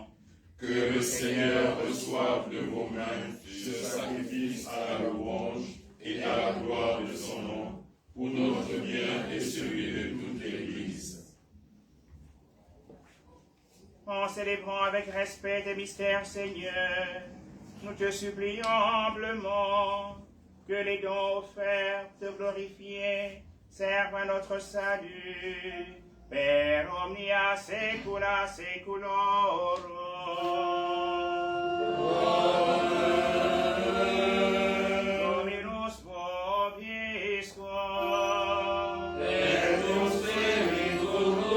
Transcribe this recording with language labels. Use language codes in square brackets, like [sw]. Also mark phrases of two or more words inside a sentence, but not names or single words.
[fr] Que le Seigneur reçoive de vos mains ce sacrifice à la louange et à la gloire de son nom, pour notre bien et celui de toute l'Église. En célébrant avec respect tes mystères, Seigneur, nous te supplions humblement que les dons offerts, te glorifiés, servent à notre salut. [la] Per omnia saecula saeculorum. Dominus vobiscum. Et nos spiritus